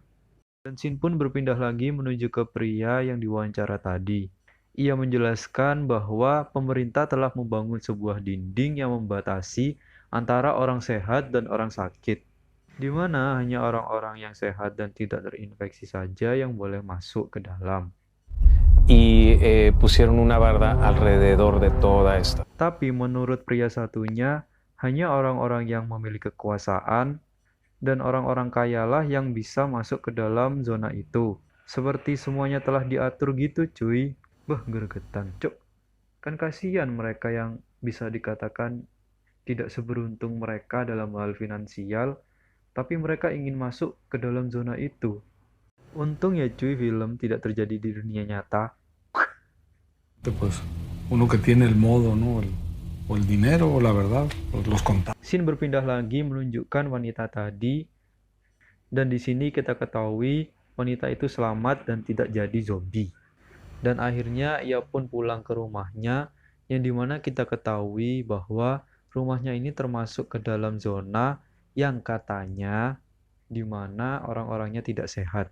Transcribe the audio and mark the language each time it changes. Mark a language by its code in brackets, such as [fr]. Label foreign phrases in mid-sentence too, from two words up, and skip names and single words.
[id] Dan scene pun berpindah lagi menuju ke pria yang diwawancara tadi. Ia menjelaskan bahwa pemerintah telah membangun sebuah dinding yang membatasi antara orang sehat dan orang sakit, di mana hanya orang-orang yang sehat dan tidak terinfeksi saja yang boleh masuk ke dalam. [es] Y pusieron una barda alrededor de toda esta. [id] Tapi menurut pria satunya, hanya orang-orang yang memiliki kekuasaan dan orang-orang kayalah yang bisa masuk ke dalam zona itu. Seperti semuanya telah diatur gitu cuy. Bah, gregetan. Cuk, kan kasihan mereka yang bisa dikatakan tidak seberuntung mereka dalam hal finansial, tapi mereka ingin masuk ke dalam zona itu. Untung ya cuy film tidak terjadi di dunia nyata. [es] Pues uno que tiene el modo, ¿no? O el dinero o la verdad, o los contactos. [id] Scene berpindah lagi menunjukkan wanita tadi, dan di sini kita ketahui wanita itu selamat dan tidak jadi zombie. Dan akhirnya ia pun pulang ke rumahnya, yang dimana kita ketahui bahwa rumahnya ini termasuk ke dalam zona yang katanya dimana orang-orangnya tidak sehat.